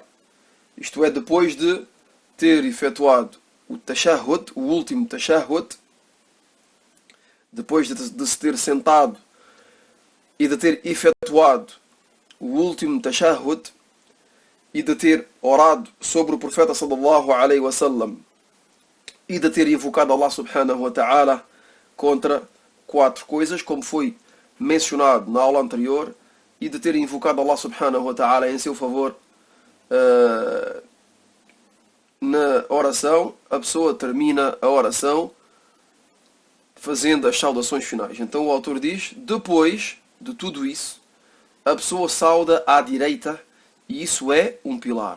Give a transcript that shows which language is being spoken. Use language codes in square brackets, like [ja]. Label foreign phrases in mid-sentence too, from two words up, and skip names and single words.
[pt] Isto é, depois de ter efetuado o tashahhud, o último tashahhud, depois de se ter sentado e de ter efetuado o último tashahhud, e de ter orado sobre o profeta [ar] صلى الله عليه وسلم, [pt] e de ter invocado Allah [ar] سبحانه وتعالى [pt] contra 4 coisas, como foi mencionado na aula anterior, e de ter invocado Allah [ar] سبحانه وتعالى [pt] em seu favor na oração, a pessoa termina a oração fazendo as saudações finais. Então o autor diz: depois de tudo isso, a pessoa sauda à direita, e isso é um pilar.